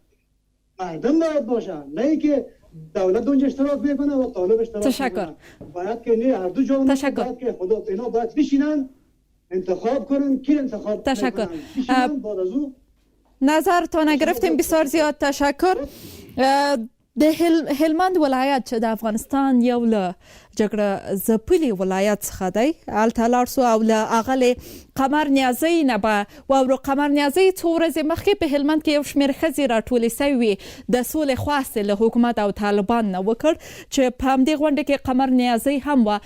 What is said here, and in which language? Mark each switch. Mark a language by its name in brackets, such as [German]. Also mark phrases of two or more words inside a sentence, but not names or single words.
[Persian] باید باشه، نه اینکه دولت اونجا اشتراک میکنه و طالب اشتراک میکنه. باید که نه هر دو جا باید که خدا اینا باید بشینن انتخاب کنن کی انتخاب تشکر. بعد از او نظرتان گرفتیم، بسیار زیاد تشکر. [Pashto] د هلمند ولایت چې د افغانستان یو له جګړه ځپلي ولایت څخه دی، هلته لاړ سو او له هغه قمر نیازۍ نه به واورو. قمر نیازۍ څو ورځې مخکې په هلمند کې یو شمېر ښځې راټولې سوي د سولې خواست له حکومت او طالبان نه وکړ چې په همدې غونډه کې قمر نیازۍ هم وه.